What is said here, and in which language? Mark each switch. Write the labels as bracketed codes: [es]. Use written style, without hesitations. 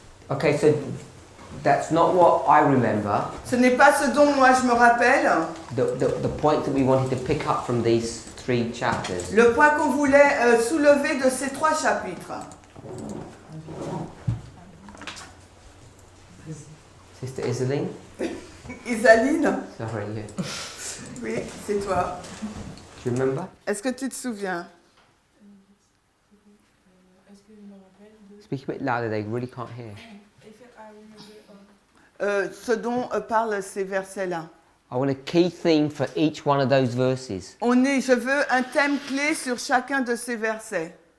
[en] Okay, so that's not what I remember. [fr] Ce n'est pas ce dont moi je me rappelle. [en] The point that we wanted to pick up from these 3 chapters. [fr] Le point qu'on voulait soulever de ces 3 chapitres. [en] Sister Isaline? [fr] Isaline? [en] Sorry, yeah. [fr] Oui, c'est toi. [en] Do you remember? [fr] Est-ce que tu te souviens? Est-ce que je me rappelle de... [en] Speak a bit louder, they really can't hear. [fr] Ce dont parlent ces versets-là. [en] I want a key theme for each one of those verses. [fr] Je veux un thème clé sur chacun de ces versets.